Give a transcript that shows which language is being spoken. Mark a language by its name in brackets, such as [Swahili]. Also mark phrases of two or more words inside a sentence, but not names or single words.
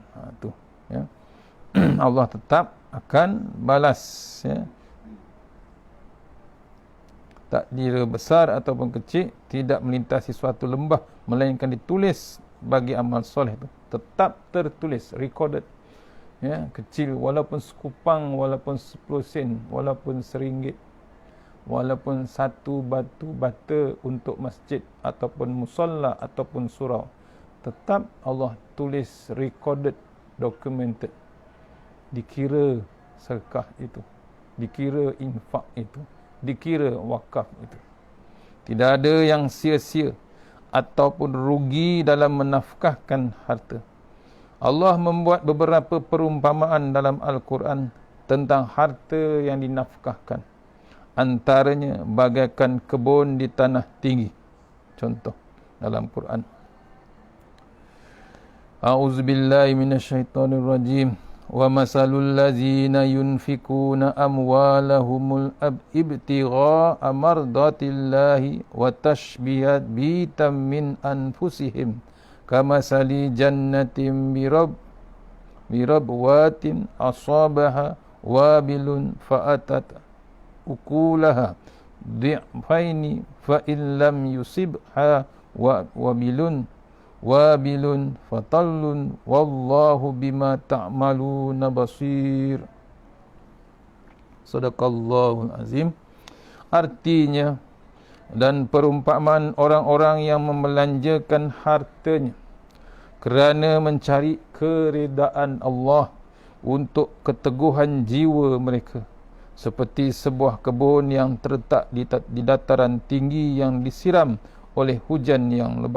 [Malay] Tu, ya. Allah tetap akan balas, ya. Tak kira besar ataupun kecil, tidak melintasi suatu lembah, melainkan ditulis bagi amal soleh itu. Tetap tertulis, recorded. Ya, kecil walaupun sekupang, walaupun 10 sen, walaupun RM1, walaupun satu batu bata untuk masjid ataupun musalla ataupun surau, tetap Allah tulis, [English] recorded, documented. [Malay] Dikira sedekah itu, dikira infak itu, dikira wakaf itu. Tidak ada yang sia-sia ataupun rugi dalam menafkahkan harta. Allah membuat beberapa perumpamaan dalam Al-Quran tentang harta yang dinafkahkan. Antaranya bagaikan kebun di tanah tinggi. Contoh dalam Quran. [Arabic] أعوذ بالله من الشيطان الرجيم. وَمَثَلُ الَّذِينَ يُنْفِقُونَ أَمْوَالَهُمُ الْإِبْتِغَاءَ مَرْضَاتِ اللَّهِ وَتَشْبِيهًا مِنْ أَنْفُسِهِمْ كَمَثَلِ جَنَّةٍ بِرَبْوَةٍ أَصَابَهَا وابل فآتت أكلها ضعفين فإن لم يصبها وابل فطل والله بما تعملون بصير. صدق الله العظيم. [Malay] Artinya dan perumpamaan orang-orang yang membelanjakan hartanya kerana mencari keredaan Allah untuk keteguhan jiwa mereka, seperti sebuah kebun yang terletak di dataran tinggi yang disiram oleh hujan yang lebat.